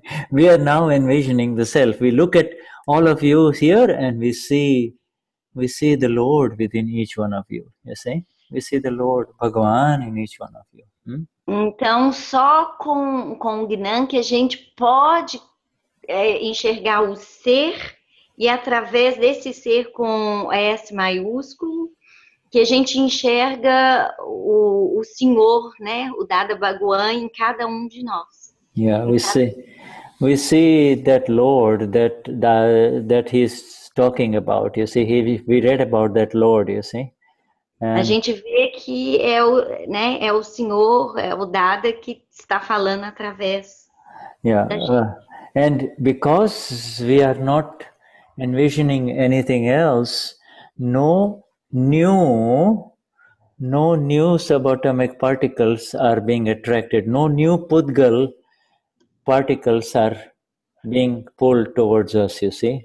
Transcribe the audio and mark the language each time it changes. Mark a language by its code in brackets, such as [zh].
[en] We are now envisioning the self. We look at all of you here and we see the Lord within each one of you, you see. We see the Lord, Bhagavan, in each one of you. [pt] Então, só com o Gnan que a gente pode enxergar o ser, e através desse ser com S maiúsculo, que a gente enxerga o Senhor, né, o Dada Bhagavan em cada um de nós. [en] Yeah, we see that Lord that he's talking about. You see, we read about that Lord. You see. [pt] A gente vê que é o Senhor, é o Dada que está falando através. [en] Yeah, and because we are not envisioning anything else, no new subatomic particles are being attracted. No new Pudgal particles are being pulled towards us, you see.